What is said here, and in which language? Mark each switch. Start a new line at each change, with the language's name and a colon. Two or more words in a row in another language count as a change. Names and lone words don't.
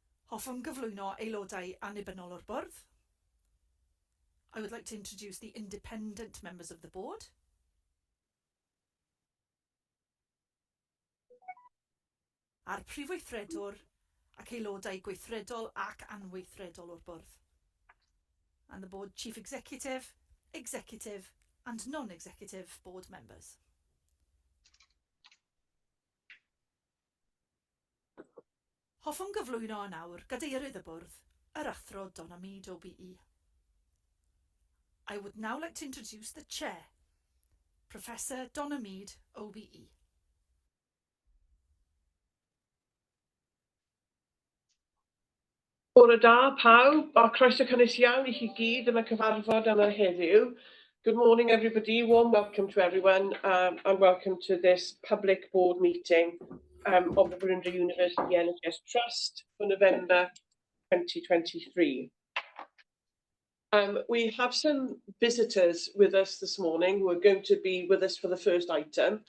Welsh: Hoffwn gyflwyno aelodau annibynnol o'r bwrdd.
English: I would like to introduce the independent members of the board.
Welsh: A'r prif weithredwr ac aelodau gweithredol ac anweithredol o'r bwrdd.
English: And the board chief executive, executive and non-executive board members.
Welsh: Hoffwn gyflwyno nawr gadeirydd y bwrdd, yr athro Donna Mead OBE.
English: I would now like to introduce the chair, Professor Donna Mead OBE.
Welsh: Bore da pawb, a croeso cynnes iawn I chi gyd am y cyfarfod yma heddiw.
English: Good morning everybody, warm welcome to everyone and welcome to this public board meeting of the Velindre University NHS Trust for November 2023. We have some visitors with us this morning who are going to be with us for the first item.